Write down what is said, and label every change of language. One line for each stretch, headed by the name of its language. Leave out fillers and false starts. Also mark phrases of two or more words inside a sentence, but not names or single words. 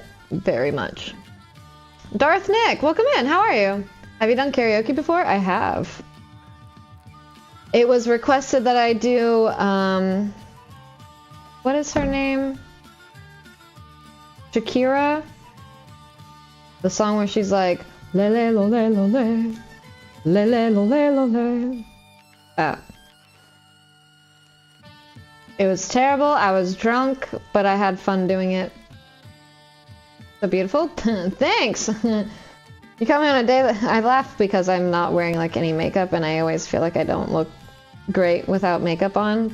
English: Very much. Darth Nick, welcome in. How are you? Have you done karaoke before? I have. It was requested that I do, what is her name? Shakira? The song where she's like, lele lo le lo le, lele lo le lo le. That. It was terrible. I was drunk, but I had fun doing it. So beautiful. Thanks. You caught me on a day that I laugh because I'm not wearing like any makeup, and I always feel like I don't look great without makeup on.